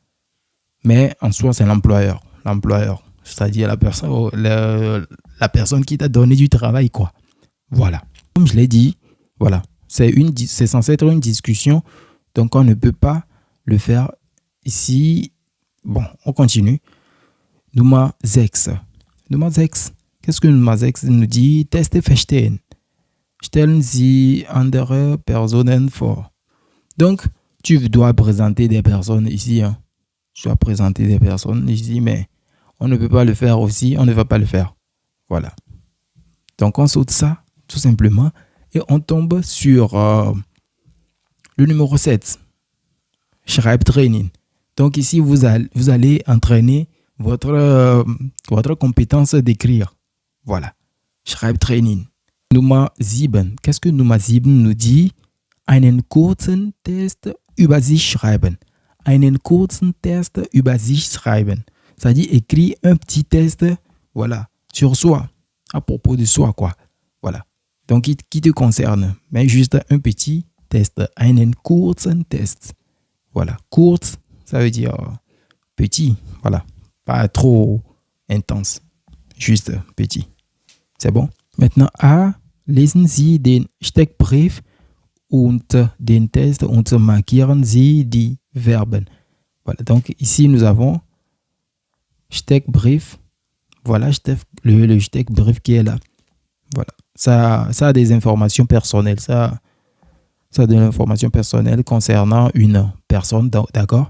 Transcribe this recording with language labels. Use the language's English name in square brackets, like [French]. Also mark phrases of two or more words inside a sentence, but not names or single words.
[French] Mais en soi, c'est l'employeur. L'employeur, c'est-à-dire la personne qui t'a donné du travail, quoi. Voilà. Comme je l'ai dit, voilà. C'est censé être une discussion, donc on ne peut pas le faire ici. Bon, on continue. [German] Nummer 6. Nummer 6. [French] Qu'est-ce que [German] Nummer 6 [French] nous dit? [German] Teste verstehen. Stellen Sie andere Personen vor. [French] Donc, tu dois présenter des personnes ici. Hein. Tu dois présenter des personnes ici, mais on ne peut pas le faire aussi. On ne va pas le faire. Voilà. Donc, on saute ça, tout simplement. Et on tombe sur le numéro 7. [German] Schreibtraining. [French] Donc ici, vous allez entraîner votre compétence d'écrire. [German] Voilà. Schreibtraining. Nummer 7. [French] Qu'est-ce que [German] Nummer 7 [French] nous dit? [German] Einen kurzen Test über sich schreiben. Einen kurzen Test über sich schreiben. [French] Ça dit écris un petit test, voilà, sur soi, à propos de soi, quoi. Voilà. Donc, qui te concerne. Mais juste un petit test. [German] Einen kurzen Test. Voilà. Kurz, [French] ça veut dire petit. Voilà. Pas trop intense. Juste petit. C'est bon? Maintenant, A. [German] Lesen Sie den Steckbrief und den Test und markieren Sie die Verben. [French] Voilà. Donc, ici, nous avons Steckbrief. Voilà le Steckbrief qui est là. Voilà. Ça a des informations personnelles. Ça a de l'information personnelle concernant une personne, d'accord?